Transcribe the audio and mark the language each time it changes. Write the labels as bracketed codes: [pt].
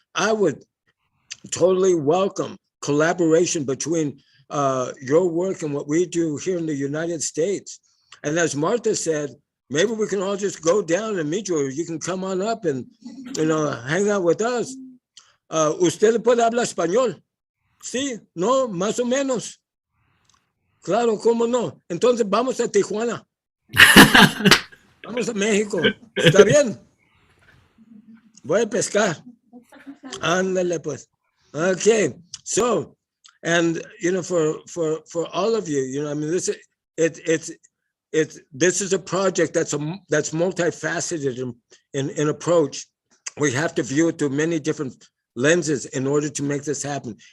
[en] I would totally welcome collaboration between your work and what we do here in the United States. And as Martha said, maybe we can all just go down and meet you, or you can come on up and, hang out with us. [es] ¿Usted puede hablar español? Sí, no, más o menos. Claro, cómo no. Entonces vamos a Tijuana. Vamos a México. ¿Está bien? Voy a pescar. Ándale, pues. [en] Okay, so, and for all of you, I mean, this is a project that's multifaceted in approach. We have to view it through many different lenses in order to make this happen.